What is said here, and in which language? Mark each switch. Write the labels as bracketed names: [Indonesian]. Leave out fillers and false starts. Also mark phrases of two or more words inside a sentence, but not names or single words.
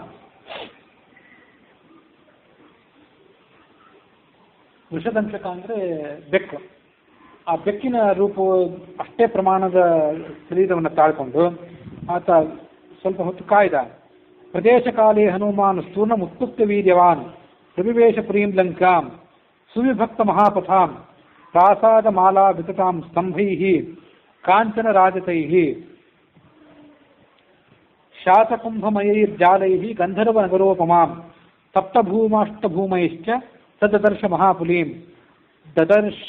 [Kannada] ವೃಷದಂಶಕ ಅಂದರೆ ಬೆಕ್ಕು. ಆ ಬೆಕ್ಕಿನ ರೂಪವು ಅಷ್ಟೇ ಪ್ರಮಾಣದ ಶರೀರವನ್ನು ತಾಳ್ಕೊಂಡು ಆತ ಸ್ವಲ್ಪ ಹೊತ್ತು ಕಾಯ್ದ. [Sanskrit] ಪ್ರದೇಶ ಕಾಲೇ ಹನುಮಾನ್ ಸ್ಥೂರ್ಣ ಉತ್ಪುಕ್ತ ವೀರ್ಯವಾನ್ ಪ್ರವಿವೇಶ ಪ್ರೀಂ ಲಂಕಾಂ ಸುವಿಭಕ್ತ ಮಹಾಪಥಾಂ ಪ್ರಾಸಾದ ಮಾಲಾ ವಿತತಾಂ ಸ್ತಂಭೈಃ ಕಾಂಚನ ರಾಜತೈಃ ಶಾತಕುಂಭಮಯೈರ್ಜಾಲೈಃ ಗಂಧರ್ವ ನಗರೋಪಮಾಂ ಸಪ್ತಭೂಮಾಷ್ಟಭೂಮೈಶ್ಚ ತದದರ್ಶ ಮಹಾಪುಲೀಂ ದದರ್ಶ